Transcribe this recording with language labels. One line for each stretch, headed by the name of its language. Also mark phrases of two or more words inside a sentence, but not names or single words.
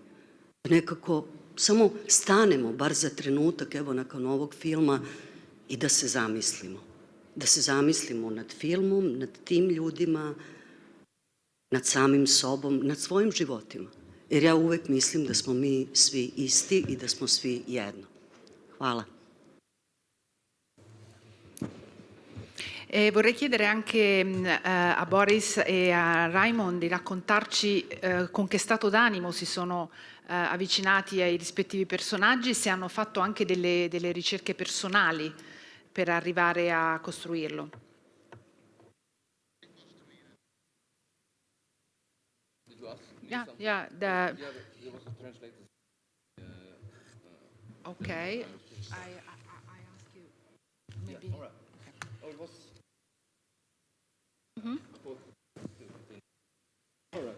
Serbian: Nekako samo stanemo, bar za trenutak, evo nakon ovog filma, i da se zamislimo. Da se zamislimo nad filmom, nad tim ljudima, nad samim sobom, nad svojim životima. Jer ja uvek mislim da smo mi svi isti i da smo svi jedno. Hvala.
Italian: Vorrei chiedere anche a Boris e a Raimond di raccontarci con che stato d'animo si sono avvicinati ai rispettivi personaggi, se hanno fatto anche delle ricerche personali per arrivare a costruirlo.
English: Yeah. Okay. I ask you maybe. Yeah, all right. Oh, it was. All right.